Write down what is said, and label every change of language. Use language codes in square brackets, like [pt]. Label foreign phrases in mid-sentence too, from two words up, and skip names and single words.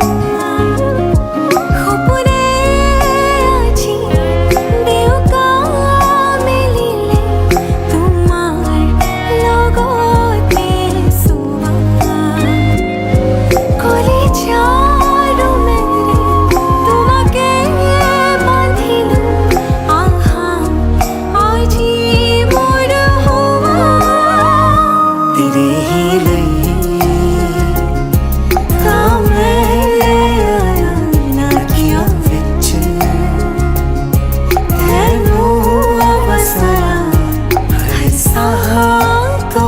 [as] সপোনে আজি দেউকা মিলিলে তোমাৰ লগতে চোৱা কলিজাৰো মেৰে তোমাকে বান্ধিলো আহা আজি মোৰ হোৱা [hi] तेरे ही लिए कामे आया ना [pa] ਅੱਖੀਆਂ ਵਿਚ ਤੈਨੂੰ ਬਸਰਾ ਹਰ ਸਾਹਾ ਤੋ